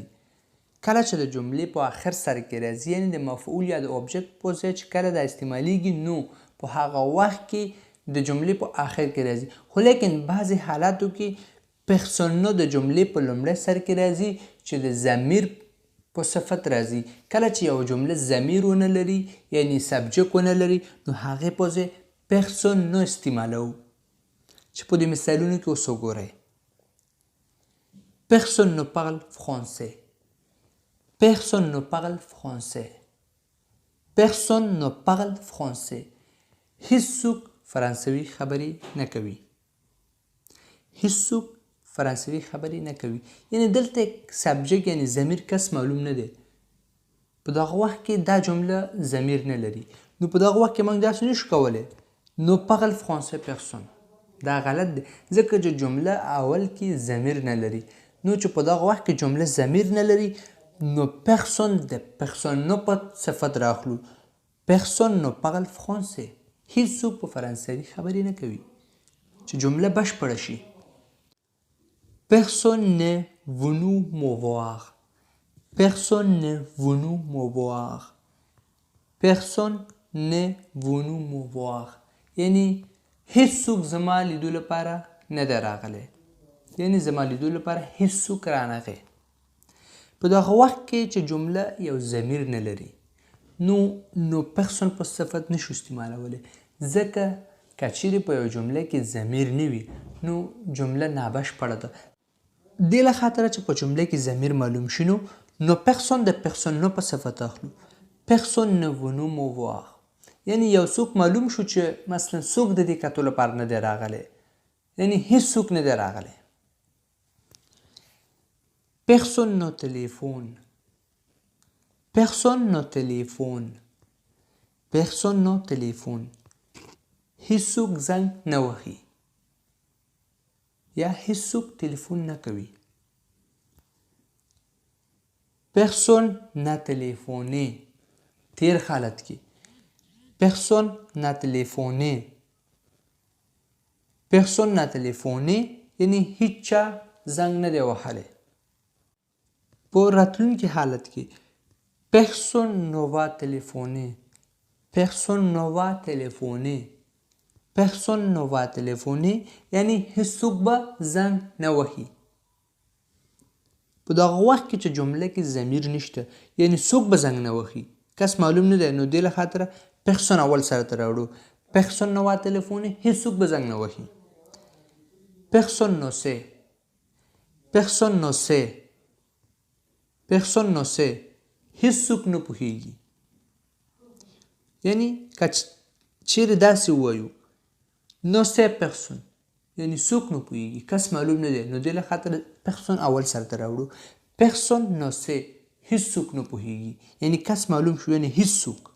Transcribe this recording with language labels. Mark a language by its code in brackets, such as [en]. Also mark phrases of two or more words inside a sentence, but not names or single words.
[ps] کله چې د جملې په آخر سر کې راځي یعنی د مفعول یا د اوبجیکت په ځای چې کله دا استعمالیږي نو په هغه وخت کې د جملې په آخر کې راځي خو لیکن بعضې حالاتو کې پرسونو د جملې په لومړي سر کې راځي چې د ضمیر په صفت راځي. کله چې یو جمله ضمیر ونه لري یعنی سبجیکت ونه لري نو هغې په ځای پرسونو استعمالوو چې په دې مثالونو کې اوس وګورئ. [fr] Personne ne parle français. Personne ne parle français. Personne ne parle français. [ps] هیڅوک فرانسوي خبرې نه کوي. هیڅوک فرانسوي خبرې نه کوي یعنی دلته سبجیکت یعنی ضمیر کس معلوم نه دی. په دغه وخت کې دا جمله ضمیر نه لري نو په دغه وخت کې موږ داسې نشو کولی [fr] ne parle français personne. [ps] دا غلط دی ځکه چې جمله اول کې ضمیر نه لري نو چې په دغه وخت کې جمله ضمیر نه لري نو پرسون د پرسونو په صفت راخلو. [fr] Personne ne parle français. [ps] هیڅوک په فرانسوي خبرې نه کوي چې جمله بشپړه شي. [fr] Personne n'est venu me voir. Personne n'est venu me voir. Personne n'est venu me voir. [ps] یعنی هیڅوک زما لیدو لپاره نه دی راغلی یعنی زما لیدو لپاره هیڅوک رانغی. په دغه وخت کې چې جمله یو ضمیر نه لري نو پرسون په صفت نشو استعمالولی ځکه که چیرې په یو جمله کې ضمیر نه وي نو جمله نابشپړه ده. دې له خاطره چې په جمله کې ضمیر معلوم شي نو پرسون د پرسونو په صفت اخلو. [fr] Personne n'est venu me voir [ps] یعنی یو څوک معلوم شو چې مثلا څوک د دې کتو لپاره نه دی راغلی یعنی هیڅوک نه دی راغلی. [fr] Personne ne téléphone. Personne ne téléphone. Personne ne téléphone. [ps] هیڅوک زنګ نه وهي یا هیڅوک تلیفون نه کوي. [fr] Personne n'a téléphoné. [ps] تیر حالت کې [fr] Personne n'a téléphoné. Personne n'a téléphoné [ps] یعنی هیچا زنګ نه دی وهلی. په راتلونکي حالت کې [fr] Personne ne va téléphoner. Personne ne va téléphoner. Personne ne va téléphoner [ps] یعنی هیڅوک به زنګ نه وهي. په دغه وخت کې چې جمله کې ضمیر نشته یعنی څوک به زنګ نه وهي کس معلوم نه دی نو دې له خاطره پرسون اول سره ته راوړو. [fr] Personne ne va téléphoner [ps] هیڅوک به زنګ نه وهي. [fr] Personne ne sait. Personne ne sait. Personne ne sait [ps] هیڅوک نه پوهیږي یعنی که چیرې داسې ووایو [fr] ne sait personne [ps] یعنی څوک نه پوهیږي کس معلوم نه دی نو دې له خاطره پرسون اول سره ته راوړو. [fr] Personne ne sait [ps] هیڅوک نه پوهیږي، یعنی کس معلوم شو یعنی هیڅوک.